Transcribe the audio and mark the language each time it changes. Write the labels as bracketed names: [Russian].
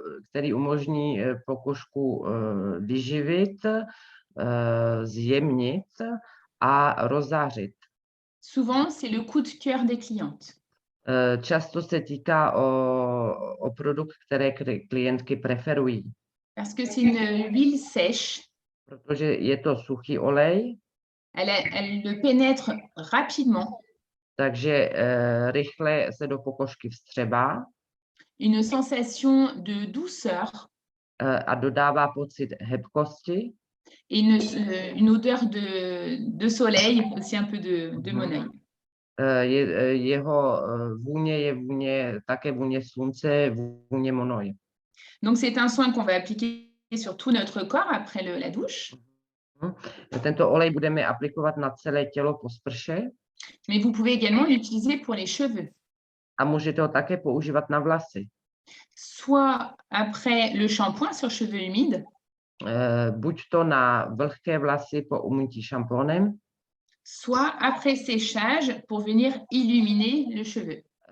[Czech] Který umožní pokožku vyživit, zjemnit a rozzářit. [French] Souvent, c'est le coup de cœur des clientes. [Czech] Často se týká o produkt, které klientky preferují. [French] Parce que c'est une huile sèche. [Czech] Protože je to suchý olej. [French] Elle le pénètre rapidement. [Czech] Takže rychle se do pokožky vstřebá. [French] Une sensation de douceur. [Czech] A dodává pocit hebkosti. [French] Et une odeur de soleil, aussi un peu de monoeil. [Czech] Jeho vůně je také vůně slunce, vůně monoeil. [French] Donc c'est un soin qu'on va appliquer sur tout notre corps après la douche. [Czech] Tento olej budeme aplikovat na celé tělo po sprše. [French] Mais vous pouvez également l'utiliser pour les cheveux. [Czech] A můžete ho také používat na vlasy. [French] soit après le shampoing sur cheveux humides, [Czech] buď to na vlhké vlasy po umytí šampónem, [French] soit après séchage pour venir illuminer le cheveu.